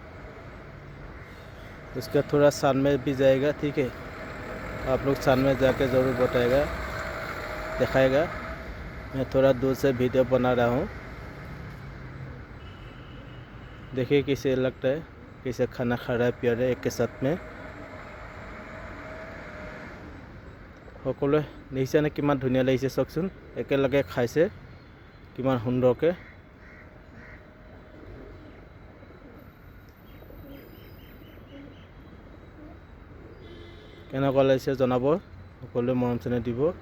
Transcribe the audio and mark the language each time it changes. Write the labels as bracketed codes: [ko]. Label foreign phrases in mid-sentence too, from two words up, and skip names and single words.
[hi] उसका थोड़ा सान में भी जाएगा, ठीक है। आप लोग सान में जाके ज़रूर बताएगा, दिखाएगा। मैं थोड़ा दूर से वीडियो बना रहा हूँ, देखिए कैसे लगता है, कैसे खाना खा रहा है प्यारे एक के साथ में। [as] সকলোৱে দেখিছেনে কিমান ধুনীয়া লাগিছে চাওকচোন, একেলগে খাইছে কিমান সুন্দৰকৈ। কেনেকুৱা লাগিছে জনাব, সকলোৱে মৰম চেনেহ দিব।